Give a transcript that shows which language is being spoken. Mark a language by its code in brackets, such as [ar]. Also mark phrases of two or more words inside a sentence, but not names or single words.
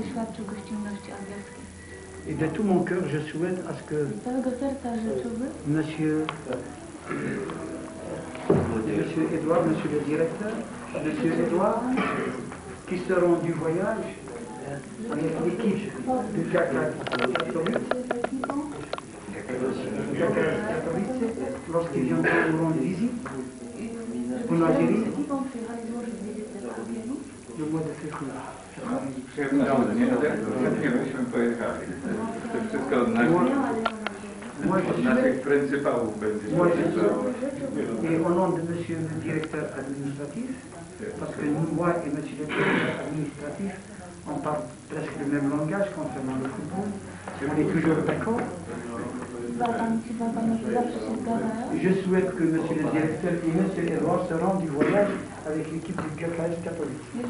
[fr] Et de tout mon cœur, je souhaite à ce que Monsieur Edouard, Monsieur le directeur, Monsieur Edouard, qui seront du voyage avec l'équipe du CAC lorsqu'ils viendront nous rendre visite en Algérie, le mois de février. [pl] Przyjemnie, chętnie byśmy pojechali. To wszystko od naszych pryncypałów będzie. [fr] Et au nom de monsieur le directeur administratif, parce que moi et monsieur le directeur administratif, on parle presque le même langage concernant le football, on est toujours d'accord. Je souhaite que monsieur le directeur et monsieur Edouard se rendent du voyage avec l'équipe du GKS catholique.